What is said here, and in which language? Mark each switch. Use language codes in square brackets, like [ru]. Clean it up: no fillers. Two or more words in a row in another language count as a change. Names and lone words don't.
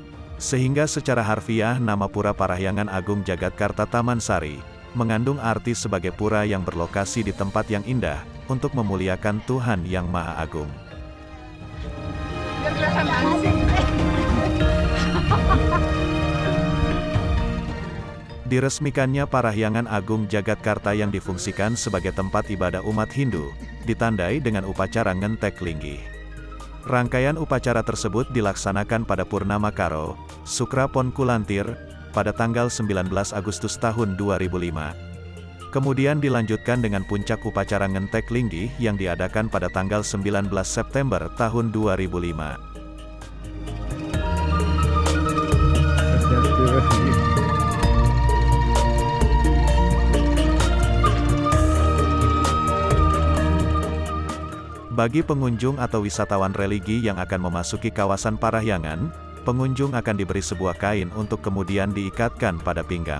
[id] Sehingga secara harfiah nama pura Parahyangan Agung Jagatkarta Taman Sari, mengandung arti sebagai pura yang berlokasi di tempat yang indah, untuk memuliakan Tuhan Yang Maha Agung. Diresmikannya Parahyangan Agung Jagatkarta yang difungsikan sebagai tempat ibadah umat Hindu, ditandai dengan upacara ngentek linggih. Rangkaian upacara tersebut dilaksanakan pada Purnama Karo, Sukra Pon Kulantir, pada tanggal 19 Agustus tahun 2005. Kemudian dilanjutkan dengan puncak upacara ngentek linggih yang diadakan pada tanggal 19 September tahun 2005. Bagi pengunjung atau wisatawan religi yang akan memasuki kawasan Parahyangan, pengunjung akan diberi sebuah kain untuk kemudian diikatkan pada pinggang.